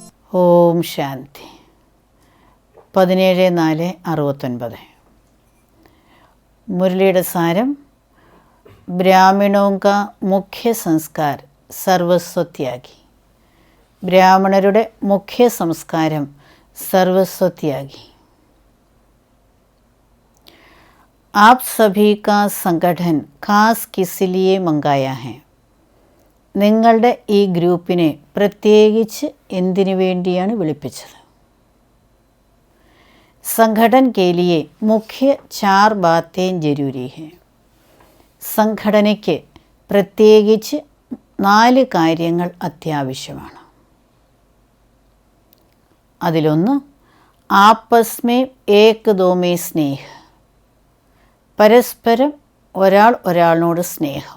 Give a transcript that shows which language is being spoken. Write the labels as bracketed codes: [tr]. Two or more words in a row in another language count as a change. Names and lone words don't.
[ml] ഓം ശാന്തി. 17/4/69. മുരളിയുടെ സാരം. [hi] ब्राह्मणों का मुख्य संस्कार सर्वस्वत्यागी. [ml] ബ്രാഹ്മണരുടെ മുഖ്യ സംസ്കാരം സർവസ്വത്യാഗി. [hi] आप सभी का संगठन खास किस लिए मंगाया है? [ml] നിങ്ങളുടെ ഈ ഗ്രൂപ്പിനെ പ്രത്യേകിച്ച് എന്തിനു വേണ്ടിയാണ് വിളിപ്പിച്ചത്? [hi] संगठन के लिए मुख्य 4 बातें जरूरी हैं. [ml] സംഘടനയ്ക്ക് പ്രത്യേകിച്ച് 4 കാര്യങ്ങൾ അത്യാവശ്യമാണ്. അതിലൊന്ന് [hi] आपस में एक दो में स्नेह. [ml] പരസ്പരം ഒരാളിനോട് സ്നേഹം.